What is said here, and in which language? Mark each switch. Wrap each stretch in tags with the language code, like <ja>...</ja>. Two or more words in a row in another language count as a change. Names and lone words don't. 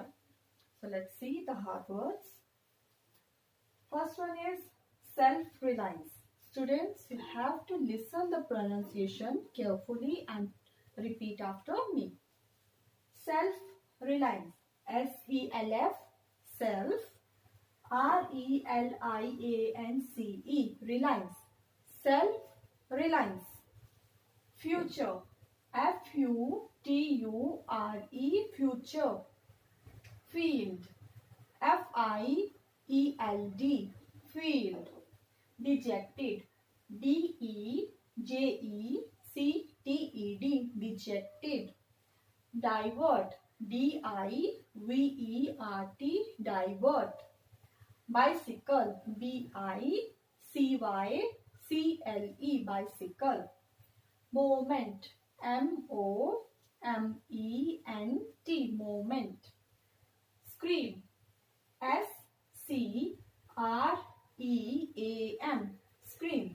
<en>So let's see the hard words. First one is self-reliance. Students, you have to listen the pronunciation carefully and repeat after me. Self-reliance. S-E-L-F. Self. R-E-L-I-A-N-C-E. Reliance. Self-reliance. Future. F-U-T-U-R-E. Future. Field. F-I-E-L-D. Field. Dejected. D-E-J-E-C-T-E-D. Dejected. Divert. D-I-V-E-R-T. Divert. Bicycle. B-I-C-Y-C-L-E. Bicycle. Moment. M-O-M-E-N-T. Moment. Scream. S-C-R-E-A-M. Scream.</en>